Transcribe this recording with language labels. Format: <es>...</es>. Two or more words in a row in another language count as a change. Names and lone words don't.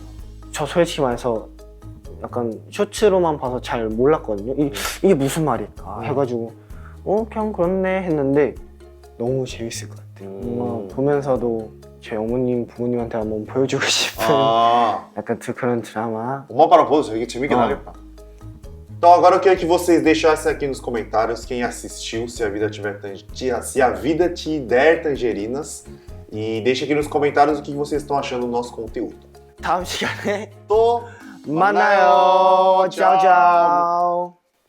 <ko>저 솔직히 말해서 약간 쇼츠로만 봐서 잘 몰랐거든요. 이게 무슨 말일까 해가지고 그냥 그렇네 했는데 너무 재밌을 것 같아요. 보면서도 제 어머님 부모님한테 한번 보여주고 싶은 약간 그런 드라마. 엄마 아빠랑 보도 되게 재밌게 나겠다.</ko> <pt>Então agora eu quero que vocês deixassem aqui nos comentários quem assistiu, se a vida te der tangerinas, e deixe aqui nos comentários o que vocês estão achando do nosso conteúdo.</pt> <ko>다음 시간에 또 만나요.</ko> <pt>tchau tchau.</pt>